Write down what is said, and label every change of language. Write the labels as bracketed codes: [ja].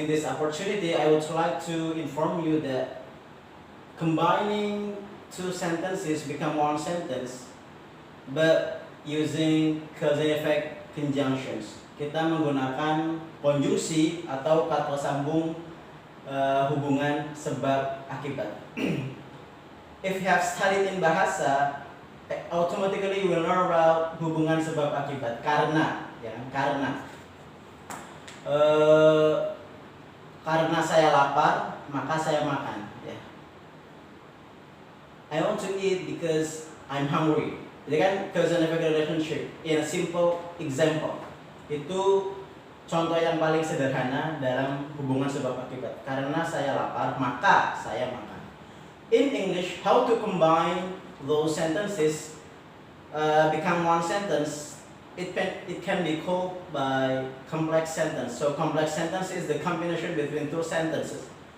[en] In this opportunity, I would like to inform you that combining two sentences become one sentence, but using cause and effect conjunctions. [id] Kita menggunakan konjungsi atau kata sambung hubungan sebab akibat. [en] If you have studied in bahasa, automatically you will learn about [id] hubungan sebab akibat. Karena saya lapar, maka saya makan. Ya. [en] I want to eat because I'm hungry. [id] Jadi kan [en] cause and effect relationship in a simple example. [id] Itu contoh yang paling sederhana dalam hubungan sebab akibat. Karena saya lapar, maka saya makan. [en] In English, how to combine those sentences become one sentence? It can be called by complex sentence. So complex sentence is the combination between two sentences.